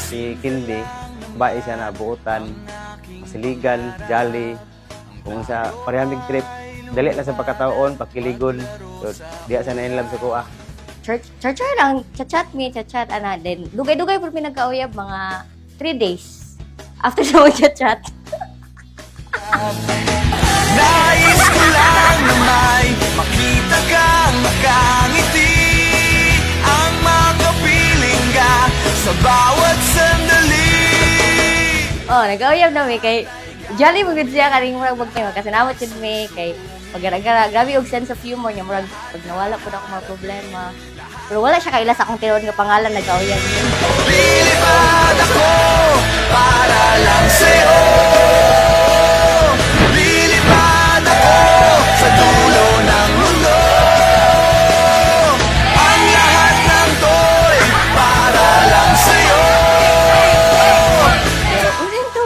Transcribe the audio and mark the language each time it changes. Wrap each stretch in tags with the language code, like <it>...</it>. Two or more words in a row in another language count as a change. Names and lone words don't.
<ceb>ni Kindi, bae siya na buutan, masiligan, jolly, kung sa parehang trip, dali na sa pagkataon, pakiligon, so diya siya na</ceb> <en>in love</en> <ceb>sa kuha. Church lang, chat, ana, then dugay-dugay po pinagkauyab, mga 3 days. After sa mga chat.</ceb> <tl>Nais ko lang na may makita kang makangiti, ang makapiling ka sa bawat sandali. Oh,</tl> <ceb>nag-auyab na mi kay jolly mo gud siya kaning murag magkay kasi nawat jud mi kay pagara-gara grabe og</ceb> <en>sense of humor</en> <ceb>niya murag pag nawala pud ako mga problema. Pero wala siya kaila sa akong tinuod nga pangalan nag-auyab mi.</ceb> <tl>Lilipad ako para lang sa'yo. Lilipad ako sa dulo ng mundo. Ang lahat ng to'y para lang sa'yo.</tl> <ceb>Pero unin to.</ceb>